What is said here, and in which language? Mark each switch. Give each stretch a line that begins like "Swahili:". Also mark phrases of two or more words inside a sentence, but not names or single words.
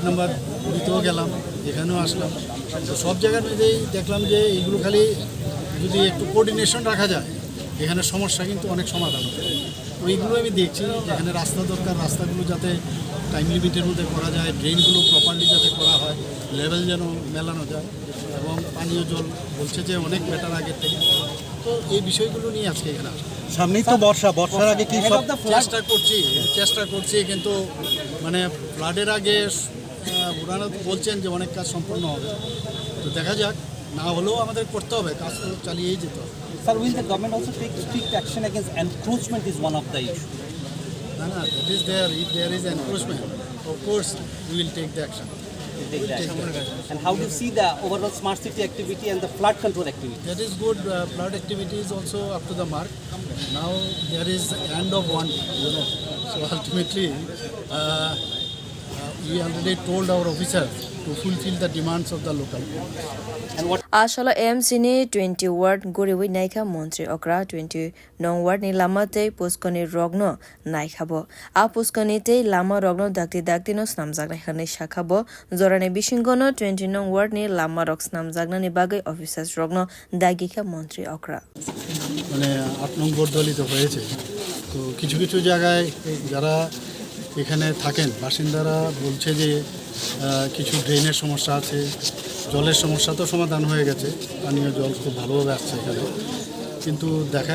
Bangla: নাম্বার 2তেও গেলাম এখানেও আসলাম তো সব জায়গার মধ্যেই দেখলাম যে এইগুলো খালি যদি একটু কোঅর্ডিনেশন রাখা যায় এখানে সমস্যা কিন্তু অনেক সমাধান হবে তো এইগুলো আমি দেখছি যেখানে রাস্তা দরকার রাস্তাগুলো যাতে
English: time limit
Bangla: মধ্যে করা যায় ড্রেনগুলো প্রপারলি যাতে করা হয় লেভেল যেন মেলানো যায় এবং পানীয় জল বলছে যে অনেক বেটার আগের থেকে তো এই বিষয়গুলো নিয়ে আজকে এখানে সামনেই তো বর্ষার আগে কি সব চেষ্টা করছি কিন্তু মানে ফ্লাডের আগে ওনারা বলছেন যে অনেক কাজ সম্পূর্ণ হবে তো দেখা যাক না হলেও আমাদের করতে হবে কাজ তো চালিয়েই যেতে হবে
English: Sir, will the government also take strict action against encroachment is one of the issue? No, that is there. If there is encroachment, of course we will take the action. And how do you see the overall smart city activity and the flood control activity? That is good. Flood activity is also up to the mark. Now there is end of one, So ultimately, we already told our officers to fulfill the demands of the local.
Kok Borok: Asalo AMC ni 20 ward goriwi naikha montri okra 20 nong ward ni lama te puskoni rogno naikha bo a puskoni te lama rogno dakti no snamjak nai hane shakha bo jorane bishingono 20 nong ward ni lama rok snamjak ni bagai officers rogno dagikha montri okra
Bangla: মানে 8 নং বোর্ড দলিত হয়েছে তো কিছু কিছু জায়গায় যারা এখানে থাকেন বাসিন্দারা বলছে যে কিছু ড্রেনের সমস্যা আছে জলের সমস্যা তো সমাধান হয়ে গেছে পানীয় জল খুব ভালোভাবে আসছে এখানে কিন্তু দেখা